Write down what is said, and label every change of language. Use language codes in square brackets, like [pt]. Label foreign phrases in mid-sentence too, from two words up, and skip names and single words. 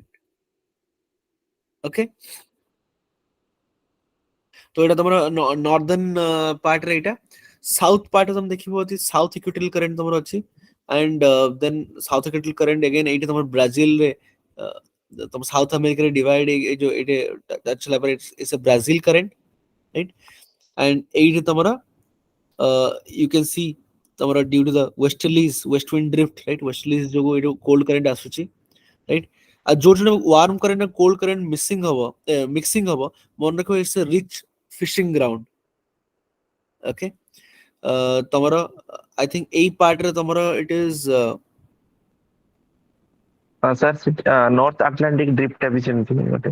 [or] ଓକେ, ତ ଏଇଟା ତମର [en] northern partରେ, [or] ଏଇଟା [en] south part [or] ତମେ ଦେଖିବ ଅଛି, ସାଉଥ ଇକ୍ୱେଟୋରିଆଲ କରେଣ୍ଟ ତମର ଅଛି। [en] and then [or] ସାଉଥ ଇକ୍ୱେଟୋରିଆଲ କରେଣ୍ଟ ଅଗେନ୍ ଏଇଠି ତମର ବ୍ରାଜିଲରେ, ତମ ସାଉଥ ଆମେରିକାରେ ଡିଭାଇଡ, ଏଇ ଯୋଉ ଏଇଠି ଟଚ୍ ହେଲା ପରେ [en] it's a [or] ବ୍ରାଜିଲ କରେଣ୍ଟ, ରାଇଟ୍? [en] ଆଣ୍ଡ [or] ଏଇଠି ତମର [en] you can see ତମର due to the westerlies, west wind drift, right? [or] westerlies ଯୋଗୁ ଏଇଠୁ [en] cold current [or] ଆସୁଛି, ରାଇଟ୍? ଆଉ ଯୋଉଠି [en] warm current cold current mixing [or] ହବ, ମନେ ରଖିବ [en] it's a rich fishing ground. [or] ଓକେ, ତମର [en] I think [or] ଏଇ ପାର୍ଟରେ ତମର [en] it is, [or] ସାର୍ ନର୍ଥ ଆଟଲାଣ୍ଟିକ ଡ୍ରିଫ୍ଟଟା ବି ସେମିତି ଗୋଟେ।